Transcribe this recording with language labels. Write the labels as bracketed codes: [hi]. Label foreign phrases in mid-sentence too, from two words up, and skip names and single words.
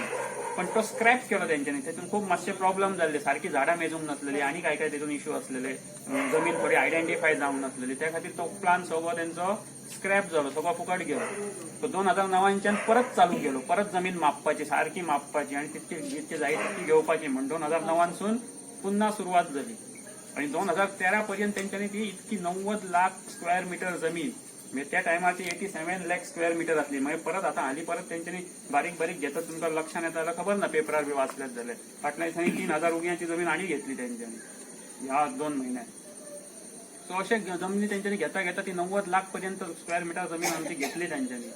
[kok] पण तो स्क्रॅप केलो तेंच्यांनी. तेतून खूप मातशे प्रॉब्लेम जाल्ले. सारखी झाडां मेजूंक नसलेली आणि काय काय तेतून इश्यू असलेले. जमीन थोडी आयडेंटिफाय जावंक नसलेली. त्या खातीर तो प्लान सगळो तेंचो स्क्रॅप झालो. सगळो फुकट गेलो. तो 2009 परत चालू केलो. परत जमीन मापपाची सारखी मापपाची आणि जितकी जाय तितकी घेवपाची म्हणून 2009 पुन्हा सुरुवात झाली. आणि 2013 पर्यंत त्यांच्यानी ती इतकी 90 लाख [en] square meter [kok] जमीन म्हणजे त्या टायमार ती 87 लाख [en] square meter [kok] असली. म्हणजे परत आता हाली परत त्यांच्यानी बारीक बारीक घेतात तुमका लक्षात येता जाल्यार खबर ना पेपरार बी वाचल्यात जाल्यार फाटल्या दिसांनी 3000 उग्यांची जमीन आणि घेतली त्यांच्यानी ह्या 2 महिन्यात. सो अशे जमिनी त्यांच्यानी घेता घेता ती 90 लाख पर्यंत [en] square meter [kok] जमीन आमची घेतली त्यांच्यानी.